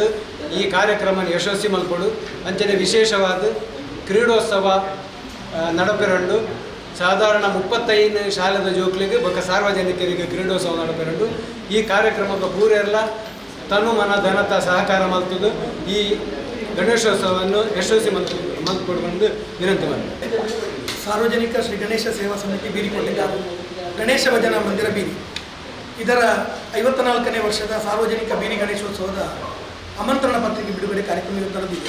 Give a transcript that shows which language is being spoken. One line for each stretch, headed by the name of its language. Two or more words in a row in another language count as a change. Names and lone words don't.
Tulu: ಈ ಕಾರ್ಯಕ್ರಮ ಯಶಸ್ವಿ ಮಲ್ಪಡು ಅಂಚನೆ ವಿಶೇಷವಾದ ಕ್ರೀಡೋತ್ಸವ ನಡಪೆರೊಂಡು ಸಾಧಾರಣ 35 ಶಾಲೆದ ಜೋಕ್ಲಿಗೆ ಬೊಕ್ಕ ಸಾರ್ವಜನಿಕರಿಗೆ ಕ್ರೀಡೋತ್ಸವ ನಡಪೆರೊಂಡು ಈ ಕಾರ್ಯಕ್ರಮಕ್ಕೆ ಪೂರೆಲ್ಲ ತನು ಮನ ಧನತ ಸಹಕಾರ ಮಲ್ತದು. ಈ ಗಣೇಶೋತ್ಸವವನ್ನು ಯಶಸ್ವಿ ಮಲ್ಪಡುವಂದು ವಿನಂತಿ ಮಾಡಿದೆ.
Kannada: ಸಾರ್ವಜನಿಕ ಶ್ರೀ ಗಣೇಶ ಸೇವಾ ಸಮಿತಿ ಬೀರಿಕೊಟ್ಟಿದ್ದಾರೆ ಗಣೇಶ ಭಜನಾ ಮಂದಿರ ಬೀರಿ ಇದರ 54ನೇ ವರ್ಷದ ಸಾರ್ವಜನಿಕ ಬೀರಿ ಗಣೇಶೋತ್ಸವದ ಆಮಂತ್ರಣ ಪತ್ರಿಕೆ ಬಿಡುಗಡೆ ಕಾರ್ಯಕ್ರಮ ನಡೆದಿದೆ.